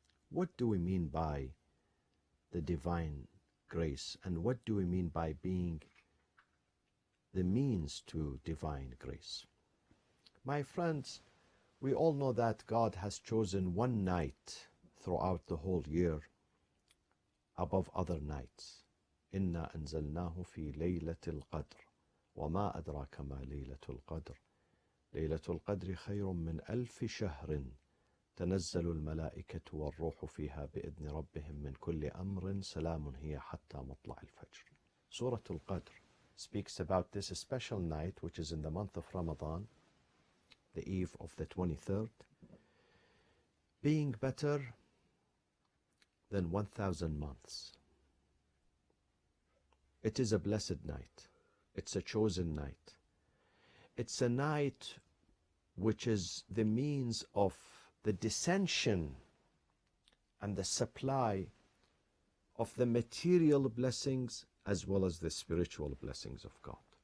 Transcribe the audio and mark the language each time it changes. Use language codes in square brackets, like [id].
[en] What do we mean by the divine grace, and what do we mean by being the means to divine grace? My friends, we all know that God has chosen one night throughout the whole year above other nights. [ar] إنا أنزلناه في ليلة القدر وما أدراك ما ليلة القدر ليلة القدر خير من 1000 شهر تنزل الملائكة والروح فيها بإذن ربهم من كل أمر سلام هي حتى مطلع الفجر. [en] Surah Al-Qadr speaks about this special night, which is in the month of Ramadan, the eve of the 23rd, being better than 1,000 months. It is a blessed night. It's a chosen night. It's a night which is the means of the dissension and the supply of the material blessings as well as the spiritual blessings of God.